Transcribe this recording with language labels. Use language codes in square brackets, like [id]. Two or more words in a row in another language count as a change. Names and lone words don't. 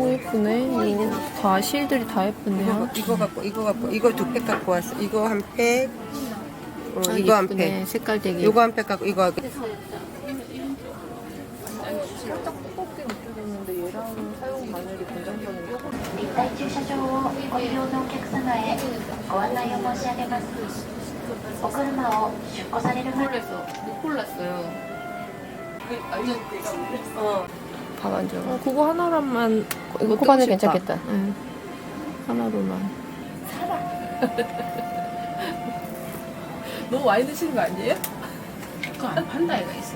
[ko] 오 예쁘네. 이거 다 실들이 다 예쁘네요. 이거 갖고 이거 2팩 갖고 왔어. 이거 한 팩. 이거 한 팩. 색깔 되게. 요거 한 팩 갖고 이거 하고. 살짝 두껍게 느껴졌는데 얘랑 사용 바늘이 굉장히 [ja] 立体駐車場をご利用のお客様へご案内を申し上げます。お車を出庫される前に [ko] 못 골랐어요. 밥 안 줘. 그거 하나로만 이거 코바늘 뜨고 싶다. 괜찮겠다. 응. 하나로만. 너무 많이 드시는 거 아니에요? 그거 안 판다 이가 있어요.